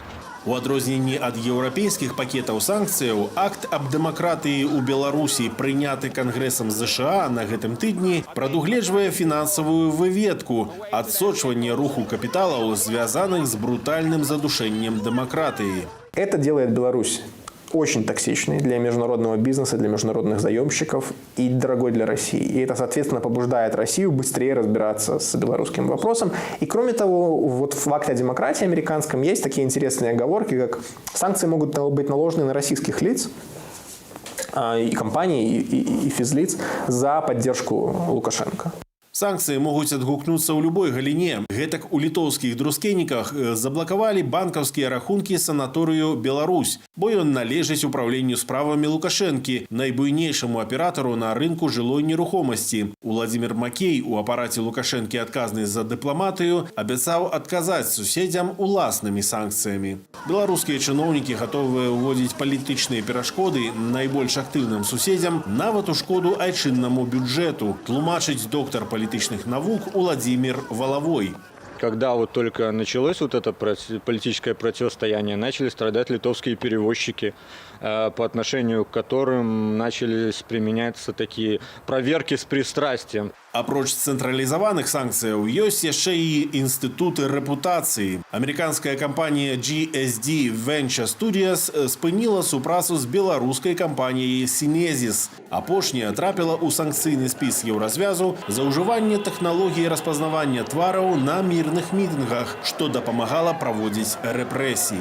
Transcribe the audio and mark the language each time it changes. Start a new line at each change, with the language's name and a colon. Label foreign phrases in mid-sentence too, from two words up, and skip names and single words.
Belarusian: У адрозненні ад еўрапейскіх пакетаў санкцыяў, акт аб дэмакратыі ў Беларусі, прыняты Кангрэсам ЗША на гэтым тыдні, прадугледжвае фінансавую выведку, адсочванне руху капіталаў, звязаных з брутальным задушэннем дэмакратыі.
Russian: Это делает Беларусь очень токсичный для международного бизнеса, для международных заемщиков и дорогой для России. И это, соответственно, побуждает Россию быстрее разбираться с белорусским вопросом. И кроме того, вот в акте о демократии американском есть такие интересные оговорки, как санкции могут быть наложены на российских лиц, и компаний, и физлиц за поддержку Лукашенко.
Belarusian: Санкцыі могуць адгукнуцца ў любой галіне. Гэтак у літоўскіх друскенніках заблакавалі банкаўскія рахункі санаторыю «Беларусь», бо ён належыць управленню справамі Лукашэнкі, найбуйнейшаму аператару на рынку жылой нерухомасці. Уладзімір Макей, у апараце Лукашэнкі адказны за дыпламатыю, абяцаў адказаць суседзям уласнымі санкцыямі. Беларускія чыноўнікі гатовыя ўводзіць палітычныя перашкоды найбольш актыўным суседзям, нават у шкоду айчыннаму бюджэту, тлумачыць
Russian: доктор политических наук
Belarusian: Владимир Воловой.
Russian: Когда вот только началось вот это политическое противостояние, начали страдать литовские перевозчики, по отношению к которым начались применяться такие проверки с пристрастием.
Belarusian: Апроч цэнтралізаваных санкцыяў ёсць яшчэ і інстытуты рэпутацыі. Амерыканская кампанія GSD Venture Studios спыніла супрацу з беларускай кампаніяй Synesis. Апошняя трапіла ў санкцыйны спіс еўразвязу за ўжыванне тэхналогіі распазнавання твараў на мірных мітынгах, што дапамагала праводзіць рэпрэсіі.